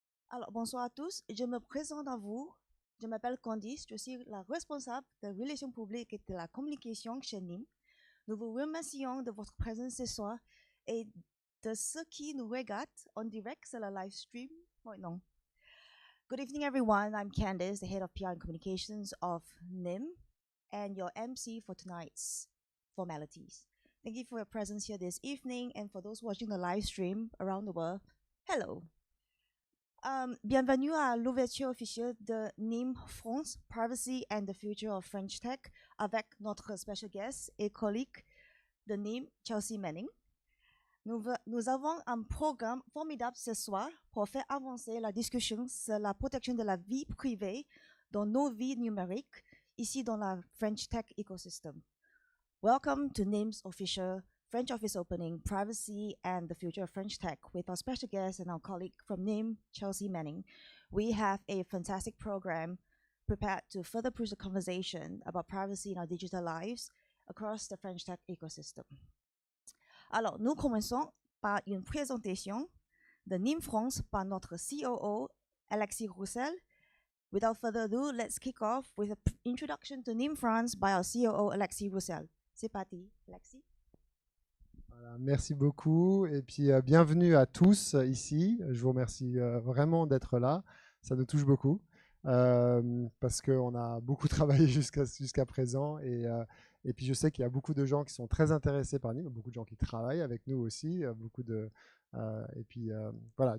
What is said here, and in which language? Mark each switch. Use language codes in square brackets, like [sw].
[fr] Alors, bonsoir à tous. Je me présente à vous. Je m'appelle Candice. Je suis la responsable de relations publiques et de la communication chez Nym. Nous vous remercions de votre présence ce soir et de ceux qui nous regardent en direct sur le live stream maintenant. [en] Good evening, everyone. I'm Candice, the head of PR and communications of Nym, and your MC for tonight's formalities. Thank you for your presence here this evening, and for those watching the live stream around the world, hello. [fr] Bienvenue à l'ouverture officielle de Nym France, Privacy and the Future of French Tech, avec notre special guest et collègue de Nym, Chelsea Manning. Nous avons un programme formidable ce soir pour faire avancer la discussion sur la protection de la vie privée dans nos vies numériques, ici dans la French Tech ecosystem. [en] Welcome to Nym's official French office opening, Privacy and the Future of French Tech, with our special guest and our colleague from Nym, Chelsea Manning. We have a fantastic program prepared to further push the conversation about privacy in our digital lives across the French tech ecosystem. [fr] Alors, nous commençons par une présentation de Nym France par notre COO, Alexis Roussel. [en] Without further ado, let's kick off with an introduction to Nym France by our COO, Alexis Roussel. [fr] C'est parti, Alexis. Voilà, merci beaucoup et puis bienvenue à tous ici. Je vous remercie vraiment d'être là. Ça nous touche beaucoup parce qu'on a beaucoup travaillé jusqu'à présent et puis je sais qu'il y a beaucoup de gens qui sont très intéressés par nous, beaucoup de gens qui travaillent avec nous aussi, et puis voilà.